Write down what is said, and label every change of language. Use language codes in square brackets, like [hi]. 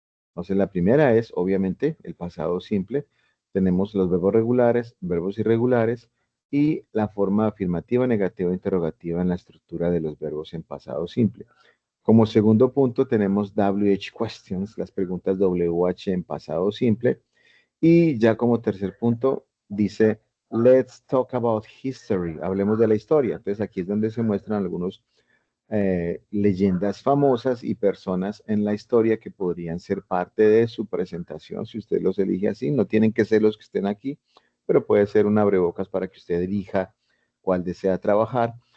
[es] Entonces la primera es obviamente el pasado simple. Tenemos los verbos regulares, verbos irregulares y la forma afirmativa, negativa, interrogativa en la estructura de los verbos en pasado simple. Como segundo punto tenemos WH questions, las preguntas WH en pasado simple. Y ya como tercer punto dice [en] Let's talk about history. [es] Hablemos de la historia. Entonces aquí es donde se muestran algunos leyendas famosas y personas en la historia que podrían ser parte de su presentación, si usted los elige así. No tienen que ser los que estén aquí, pero puede ser un abrebocas para que usted elija cuál desea trabajar.